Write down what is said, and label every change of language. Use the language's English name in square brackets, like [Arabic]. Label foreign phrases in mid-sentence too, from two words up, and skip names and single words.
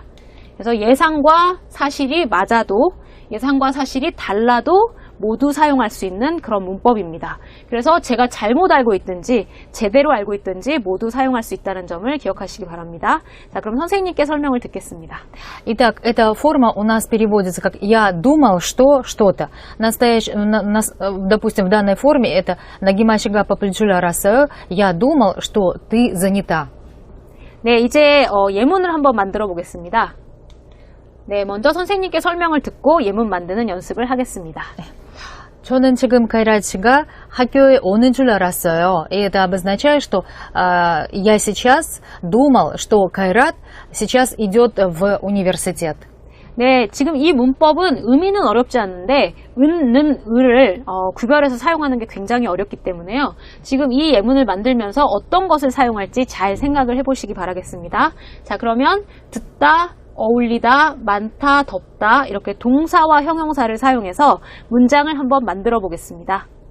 [Korean] 그래서 예상과 사실이 맞아도 예상과 사실이 달라도 모두 사용할 수 있는 그런 문법입니다. 그래서 제가 잘못 알고 있든지 제대로 알고 있든지 모두 사용할 수 있다는 점을 기억하시기 바랍니다. 자, 그럼 선생님께 설명을 듣겠습니다. [Russian] Итак, эта форма у нас переводится как «я думал, что что-то». Допустим, в данной форме это [Korean] «나기마 씨가 바쁠 줄 알았어요». [Russian] «Я думал, что ты занята». [Korean] 네, 이제 예문을 한번 만들어 보겠습니다. 네, 먼저 선생님께 설명을 듣고 예문 만드는 연습을 하겠습니다. 저는 지금 카이랏 씨가 학교에 오는 줄 알았어요. [Russian] И это обозначает, что я сейчас думал, что Кайрат сейчас идет в университет. [Korean] 네, 지금 이 문법은 의미는 어렵지 않은데 은는 을을 구별해서 사용하는 게 굉장히 어렵기 때문에요. 지금 이 예문을 만들면서 어떤 것을 사용할지 잘 생각을 해보시기 바라겠습니다. 자, 그러면 듣다, 어울리다, 많다, 덥다 이렇게 동사와 형용사를 사용해서 문장을 한번 만들어 보겠습니다.